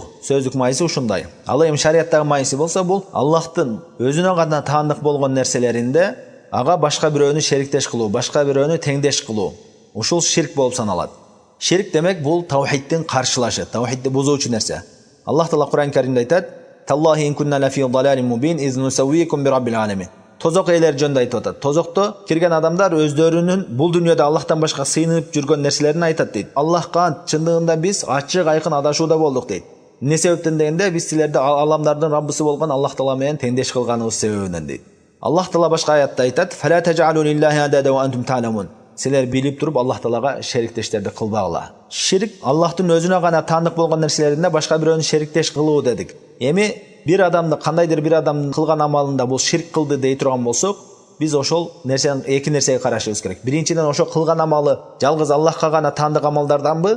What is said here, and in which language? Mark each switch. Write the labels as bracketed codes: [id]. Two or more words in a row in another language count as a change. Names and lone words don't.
[ky] Сөздүк майниси ушундай. Ал эми шариаттагы майниси болсо, бул Аллахтын өзүнө гана таандык болгон нерселеринде ага башка бирөөнү шериктеш кылуу, башка бирөөнү теңдеш кылуу. Ушул ширк болуп саналат. Ширк демек бул таухидтин каршылашы, таухидти бузуучу нерсе. Аллах Таала Кур'ан Каримде айтат: [ar] "تالله إن كنا لفي ضلال مبين إذ نسويكم برب العالمين." [ky] Тозок элер жөнүндө айтып атат. Тозокто кирген адамдар өздөрүнүн бул дүйнөдө Аллахтан башка сыйынып жүргөн нерселерин айтат дейт. Аллахка ант, чындыгында биз ачык айкын адашууда болдук дейт. Эмне себептен дегенде, биз силерди аламдардын Раббысы болгон Аллах Таала менен теңдеш кылганыбыз себебинен дейт. Аллах Таала башка аятта айтат: [ar] "فلا تجعلوا لله أندادا وأنتم تعلمون." [ky] Силер билип туруп Аллах Таалага шериктештерди кылбагыла. Ширк Аллахтын өзүнө гана таандык болгон нерселеринде башка бирөөнү шериктеш кылуу дедик. Эми бир адамды, кандайдыр бир адамдын кылган амалында бул ширк кылды дей турган болсок, биз ошол нерсени эки нерсеге карашыбыз керек. Биринчиден, ошо кылган амалы жалгыз Аллахка гана таандык амалдарданбы?